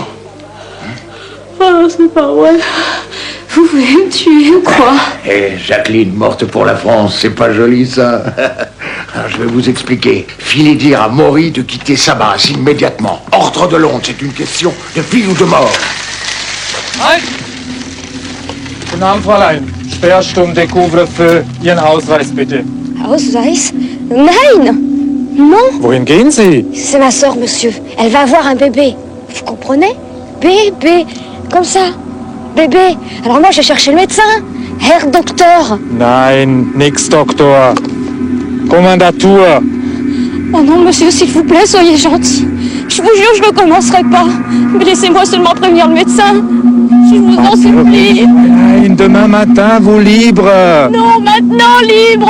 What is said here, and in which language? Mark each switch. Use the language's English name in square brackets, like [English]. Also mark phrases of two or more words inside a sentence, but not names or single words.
[French] Oh, c'est pas vrai. Vous voulez me tuer ou quoi? Eh, Jacqueline, morte pour la France, c'est pas joli, ça. Alors, je vais vous expliquer. Filez dire à Maury de quitter sa base immédiatement. Ordre de Londres, c'est une question de vie ou de mort. [German] Halt! Guten Abend, Fräulein. Sperrstunde, [French] Couvre-feu. [German] Ihren Ausweis, bitte. Ausweis? Nein! Non! Wohin gehen Sie? [French] C'est ma sœur, monsieur. Elle va avoir un bébé. Vous comprenez? Bébé. Comme ça. Bébé. Alors moi, j'ai cherché le médecin. [German] Herr Doktor. Nein, nix, Doktor. Kommandatur. [French] Oh non, monsieur, s'il vous plaît, soyez gentil. Je vous jure, je ne commencerai pas. Mais laissez-moi seulement prévenir le médecin. Je vous en supplie. Nein, demain matin, vous libre. Non, maintenant, libre.